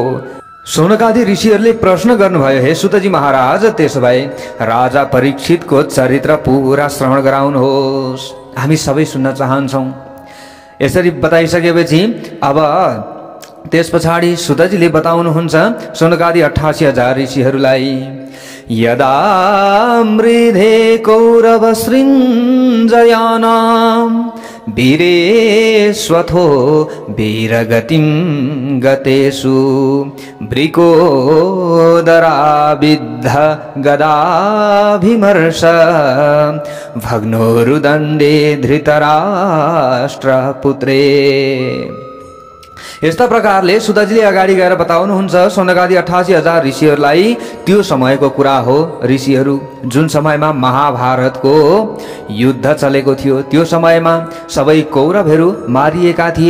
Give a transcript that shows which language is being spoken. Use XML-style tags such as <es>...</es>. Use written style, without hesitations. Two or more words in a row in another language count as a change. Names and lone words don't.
<ne>शौनकादि ऋषिहरूले प्रश्न गर्नुभयो, हे सुतजी महाराज, त्यसो भए राजा परीक्षितको चरित्र पुरा श्रवण गराउनुहोस्, हामी सबै सुन्न चाहन्छौँ। यसरी बताइसकेपछि अब त्यस पछाडि सुतजीले बताउनुहुन्छ शौनकादि 88,000 ऋषिहरूलाई,</ne> <sa>यदा मृधे कौरव सृञ्जयानां वीरेष्वथो वीरगतिं गतेषु वृकोदराविद्ध गदाभिमर्श भग्नोरुदण्डे धृतराष्ट्रपुत्रे।</sa> <ne>यस्ता प्रकारले सुतजीले अगाडि गएर बताउनुहुन्छ सौनकादि 88,000 ऋषिहरूलाई त्यो समयको कुरा हो। ऋषिहरू जुन समयमा महाभारतको युद्ध चलेको थियो त्यो समयमा सबै कौरवहरू मारिएका थिए।</ne>